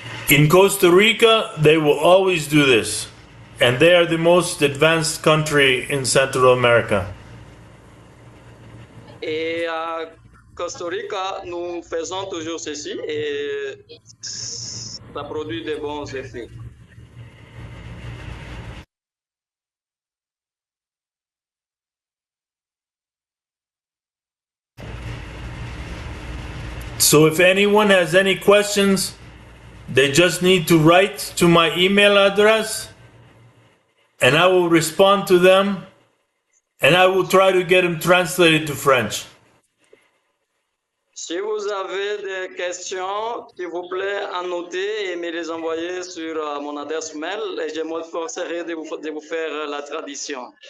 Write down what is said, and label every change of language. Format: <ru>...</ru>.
<en>In Costa Rica, they will always do this. And they are the most advanced country in Central America.</en> <fr>Et à Costa Rica, nous faisons toujours ceci et ça produit de bons effets.</fr> <en>So if anyone has any questions, they just need to write to my email address and I will respond to them and I will try to get them translated to French.</en> <fr>Si vous avez des questions, s'il vous plaît, annotez et me les envoyer sur mon adresse mail et je m'efforcerai de vous faire la traduction.</fr>